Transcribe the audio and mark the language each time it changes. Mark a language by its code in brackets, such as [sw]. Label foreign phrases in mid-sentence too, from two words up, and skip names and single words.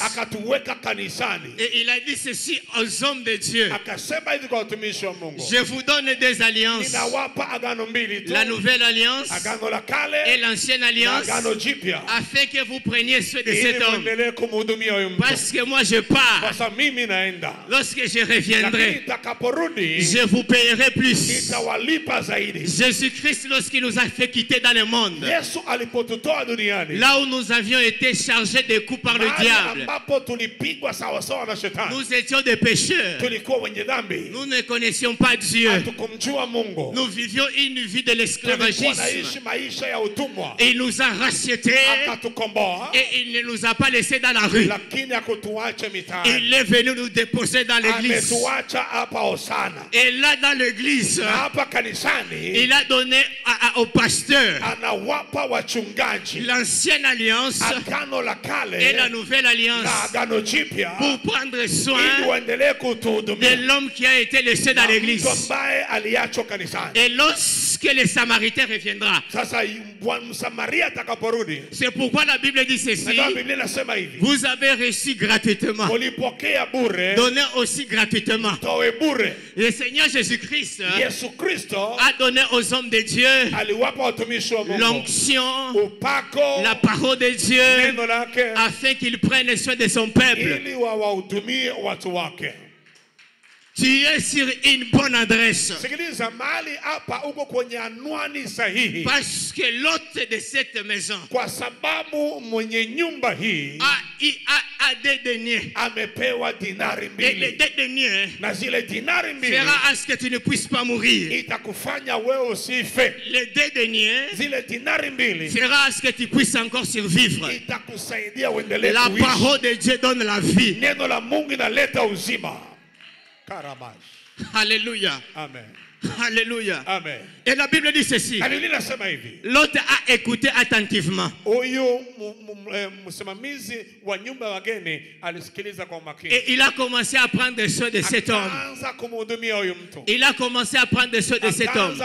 [fr] Et il a dit ceci aux hommes de Dieu: je vous donne des alliances, la nouvelle alliance et l'ancienne alliance, afin que vous preniez soin de cet homme. Parce que moi je pars. Lorsque je reviendrai, je vous payerai plus. [sw] Nitawalipa zaidi. [fr] Jésus-Christ, lorsqu'il nous a fait quitter dans le monde, [sw] Yesu alipotutoa duniani, [fr] là où nous avions été chargés de coups par le diable, [sw] ambapo tulipigwa sawa sawa na shetani, [fr] nous étions des pécheurs, [sw] tulikuwa wenye dhambi, [fr] nous ne connaissions pas Dieu, [sw] hatukumjua Mungu, [fr] nous vivions une vie de l'esclavagisme. [sw] maisha ya utumwa. [fr] Et il nous a rachetés, [sw] akatukomboa, [fr] et il ne nous a pas laissés dans la rue. [sw] Lakini hakutuacha mitaani. [fr] Il est venu nous déposer dans l'église. [sw] Ametuacha hapa Hosana. [fr] Et là dans l'église, [sw] hapa kanisani, [fr] il a donné au pasteur [sw] anawapa wachungaji [fr] l'ancienne alliance [sw] agano la kale [fr] et la nouvelle alliance [sw] na agano jipya, [fr] pour prendre soin [sw] ili waendelee kutuhudumia [fr] de l'homme qui a été laissé dans l'église. [sw] ambaye aliachwa kanisani. [fr] Et lorsque le Samaritain reviendra, [sw] sasa Msamaria atakaporudi, [fr] c'est pourquoi la Bible dit ceci: [sw] Biblia inasema hivi, [fr] vous avez reçu gratuitement, [sw] ulipokea bure, [fr] donnez aussi gratuitement. [sw] toe bure. [fr] Le Seigneur Jésus-Christ [sw] Yesu Kristo [fr] a donné aux hommes de Dieu [sw] aliwapa watumishi wa Mungu [fr] l'onction, [sw] upako, [fr] la parole de Dieu, [sw] neno lake, [fr] afin qu'il prenne soin de son peuple. [sw] ili wawahudumie watu wake. [fr] Tu es sur une bonne adresse. [sw] Sikiliza, mahali hapa uko kwenye anwani sahihi. [fr] Parce que l'hôte de cette maison, [sw] kwa sababu mwenye nyumba hii [fr] a des deniers. [sw] amepewa dinari [fr] Et [sw] mbili. [fr] les deux deniers [sw] Na zile dinari mbili [fr] fera à ce que tu ne puisses pas mourir. [sw] itakufanya wewe usife. [fr] Les deux deniers [sw] Zile dinari mbili [fr] fera à ce que tu puisses encore survivre. [sw] itakusaidia uendelee [fr] La [sw] kuishi. [fr] parole de Dieu donne la vie. [sw] Neno la Mungu inaleta uzima. Karabash. [fr] Alléluia. Amen. Alléluia. Amen. Et la Bible dit ceci: l'autre a écouté attentivement. Et il a commencé à prendre soin de cet homme. Il a commencé à prendre soin de cet homme.